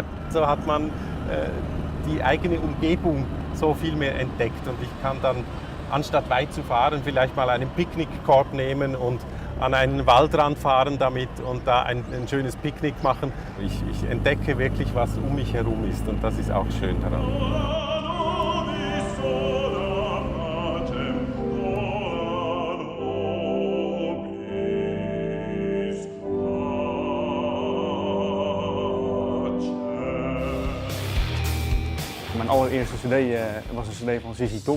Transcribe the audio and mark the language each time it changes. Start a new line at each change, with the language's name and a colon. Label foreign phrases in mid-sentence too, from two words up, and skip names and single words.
German: So hat man die eigene Umgebung so viel mehr entdeckt und ich kann dann anstatt weit zu fahren, vielleicht mal einen Picknickkorb nehmen und an einen Waldrand fahren damit und da ein schönes Picknick machen. Ich entdecke wirklich, was um mich herum ist und das ist auch schön daran.
Dutch: Mijn allereerste cd was een cd van ZZ Top.